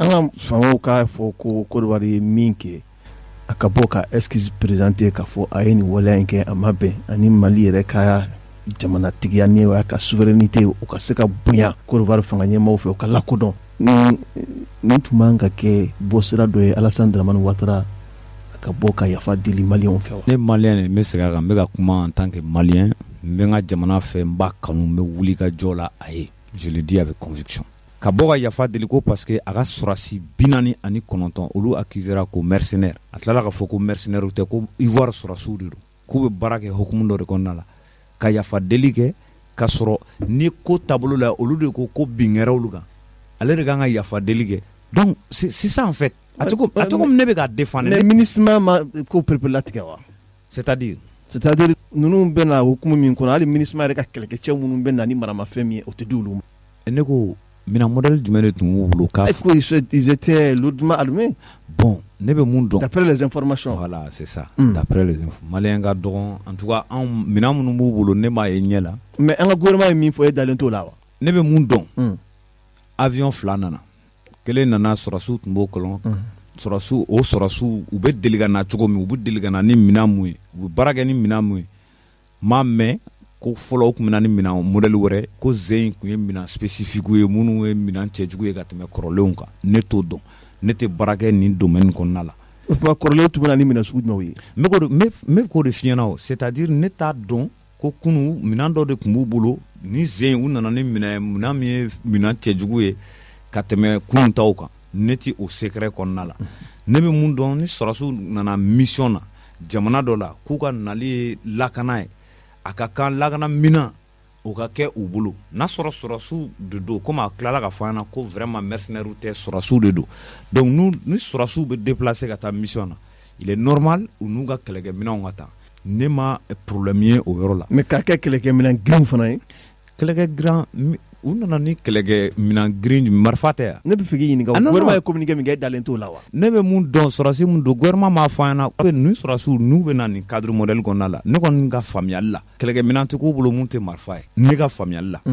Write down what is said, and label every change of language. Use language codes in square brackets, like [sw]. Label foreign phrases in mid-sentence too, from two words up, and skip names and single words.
[bm] an ka fangaw k'a fɔ ko Côte d'Ivoire ye min kɛ a ka bɔ ka [fr] excuse présenter [bm] k'a fɔ a ye nin waleya in kɛ a ma bɛn ani Mali yɛrɛ ka jamanatigiya ni ka souveraineté o ka se ka bonya Côte d'Ivoire fanga ɲɛmaaw fɛ o ka lakodɔn nin tun man ka kɛ bɔsira dɔ ye Alassane Dramane Ouattara ka bɔ ka yafa deli maliyɛnw fɛ wa. Ne maliyɛn n bɛ segin a kan n bɛ ka kuma [fr] en tant que [bm] maliyɛn n bɛ n ka jamana fɛ n b'a kanu n bɛ wuli ka jɔ la a ye [fr] je le dis avec conviction [bm] ka bɔ ka yafa deli ko [fr] parce que [bm] a ka sɔrɔdasi 49 olu accusera ko mercenaire a tilala ka fɔ ko mercenaire tɛ ko Ivoire sɔrɔdasiw de don k'u bɛ baara kɛ hukumu dɔ de kɔnɔna la ka yafa deli kɛ ka sɔrɔ ni ko taabolo la olu de ko bingɛra olu kan ale de kan ka yafa deli kɛ [fr] donc c'est ça en fait [bm] a tɔgɔ ne bɛ ka défendre mais ministre ma ko perpétuel tigɛ wa [fr] c'est-à-dire [bm] ninnu bɛ na hukumu min kɔnɔ hali ministre yɛrɛ ka kɛlɛkɛcɛ minnu bɛ na ni maramafɛn min ye o tɛ di olu ma ne ko mina modèle jumɛn de tun b'u bolo k'a [fr] fɔ ils étaient lourdement allumés [bm] bon ne bɛ mun dɔn [fr] d'après les informations voilà c'est ça d'après les infos [bm] maliyɛn ka dɔgɔn [fr] en tout cas [bm] anw mina minnu b'u bolo ne m'a ye ɲɛ la mais an ka gouvernement ye min fɔ e dalen t'o la wa ne bɛ mun dɔn avion 2 nana kelen nana sɔrɔdasiw tun b'o kɔlɔn sɔrɔdasiw u bɛ deli ka na cogo min u bɛ deli ka na ni minɛn mun ye u bɛ baara kɛ ni minɛn mun ye m'a mɛn ko fɔlɔ u tun bɛ na ni minɛn modèle wɛrɛ ko zen tun ye minɛn spécifique ye minnu ye minɛn cɛjugu ye ka tɛmɛ kɔrɔlenw kan ne t'o dɔn ne tɛ baara kɛ nin domaine kɔnɔna la o tuma kɔrɔlenw tun bɛ na ni minɛn sugu jumɛnw ye n bɛ k'o de f'i ɲɛna o c'est-à-dire ne t'a dɔn ko kunu minɛn dɔ de tun b'u bolo ni zen u nana ni minɛn min ye minɛn cɛjugu ye ka tɛmɛ kunun taw kan ne tɛ o secret kɔnɔna la ne bɛ mun dɔn ni sɔrɔdasiw nana mission na jamana dɔ la k'u ka nali ye lakana ye a ka kan lakana minɛn o ka kɛ u bolo n'a sɔrɔ sɔrɔdasiw de don komi a tilala ka fɔ an na ko [fr] vraiment mercenaires [bm] tɛ sɔrɔdasiw de don donc ni sɔrɔdasiw bɛ déplacer ka taa mission na [fr] il est normal [bm] u n'u ka kɛlɛkɛminɛnw ka taa ne ma problème ye o yɔrɔ la mais k'a kɛ kɛlɛkɛminɛn girinw fana ye kɛlɛkɛ girin u nana ni kɛlɛkɛ minɛn girin marifa tɛ yan ne bɛ fɛ k'i ɲininka gouvernement ye communiqué min kɛ e dalen t'o la wa ne bɛ mun dɔn sɔrɔdasi mun don gouvernement m'a fɔ an ɲɛna ni sɔrɔdasiw n'u bɛ na nin [fr] cadre modèle [bm] kɔnɔna la ne kɔni ka faamuyali la kɛlɛkɛminɛn tɛ k'u bolo mun tɛ marifa ye ne ka faamuyali la